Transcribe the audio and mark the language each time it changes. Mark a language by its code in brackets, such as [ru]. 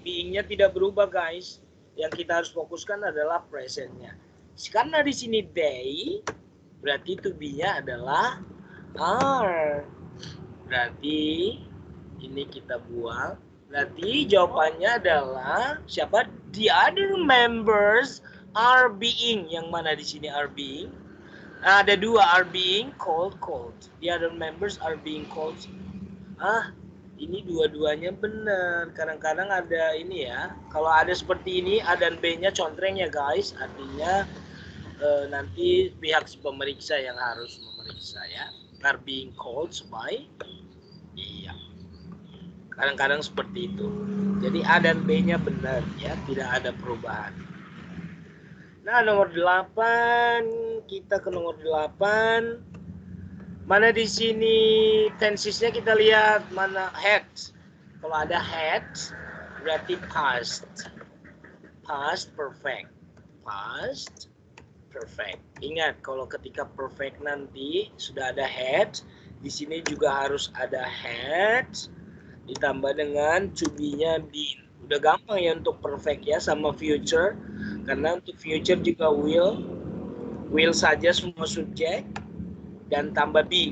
[id] Being-nya tidak berubah, guys. Yang kita harus fokuskan adalah present-nya. Karena di sini they, berarti to be-nya adalah are. Berarti ini kita buang. Berarti jawabannya adalah siapa? [en] The other members are being. [id] Yang mana di sini [en] are being? [id] Nah, ada dua, [en] are being called. The other members are being called. [id] Ini dua-duanya benar. Kadang-kadang ada ini ya. Kalau ada seperti ini, A dan B-nya contreng ya guys. Artinya nanti pihak pemeriksa yang harus memeriksa ya. [en] Are being called by. [id] Iya. Kadang-kadang seperti itu. Jadi A dan B-nya benar ya, tidak ada perubahan. Nah, nomor 8, kita ke nomor 8. Mana di sini tensesnya kita lihat mana had. Kalau ada had berarti past. Past perfect. Past perfect. Ingat kalau ketika perfect nanti sudah ada had, di sini juga harus ada had ditambah dengan to be-nya been. Udah gampang ya untuk perfect ya sama future. Karena untuk future juga will saja semua subjek dan tambah be.